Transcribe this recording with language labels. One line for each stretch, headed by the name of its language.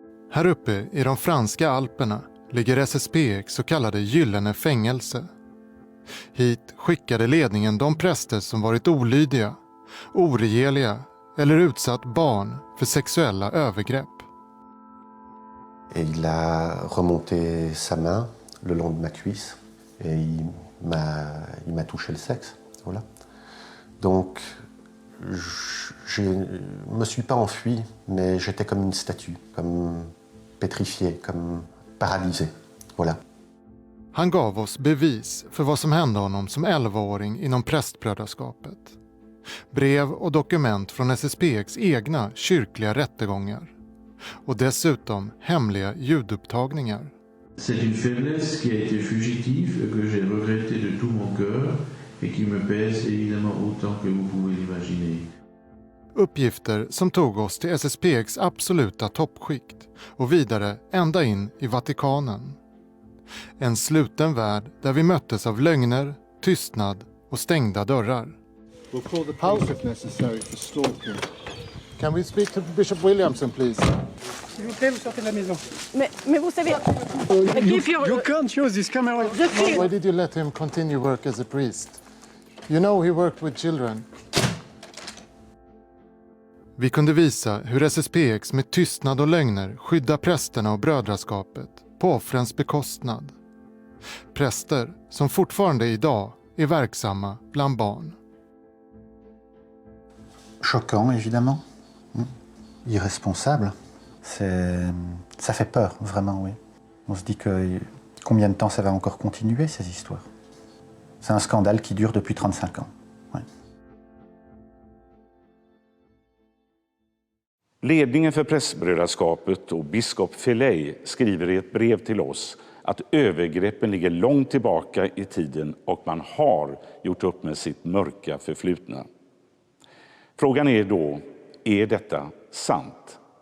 Swedish: Här uppe i de franska alperna ligger SSPX så kallade gyllene fängelse. Hit skickade ledningen de präster som varit olydiga, oregeliga eller utsatt barn för sexuella övergrepp.
French: Il a remonté sa main le long de ma cuisse et il m'a touché le sexe, voilà. Donc je me suis pas enfui, mais j'étais comme une statue, comme pétrifié, comme paralysé, voilà.
Swedish: Han gav oss bevis för vad som hände honom som 11-åring inom prästbrödraskapet. Brev och dokument från SSPX egna kyrkliga rättegångar. Och dessutom hemliga ljudupptagningar.
French: C'est une faiblesse qui a été fugitive et que j'ai regretté de tout mon cœur et qui me pèse évidemment autant que vous pouvez l'imaginer.
Swedish: Uppgifter som tog oss till SSPX absoluta toppskikt och vidare ända in i Vatikanen. En sluten värld där vi möttes av lögner, tystnad och stängda dörrar.
English: We'll call the police if necessary for stalking. Can we speak to Bishop Williamson, please?
French: S'il vous plaît, vous sortez de la maison. Mais vous savez...
English: You can't use this camera. Why did you let him continue work as a priest? You know he worked with children.
Swedish: Vi kunde visa hur SSPX med tystnad och lögner skyddar prästerna och brödraskapet på offrens bekostnad. Präster som fortfarande idag är verksamma bland barn.
French: Choquant, évidemment. Irresponsable. Ça fait peur, vraiment, oui. On se dit que combien de temps ça va encore continuer, ces histoires. C'est un scandale qui dure depuis 35 ans. Ouais.
Swedish: Ledningen för prästbrödraskapet och biskop Filej skriver i ett brev till oss att övergreppen ligger långt tillbaka i tiden och man har gjort upp med sitt mörka förflutna. Frågan är då, är detta sant?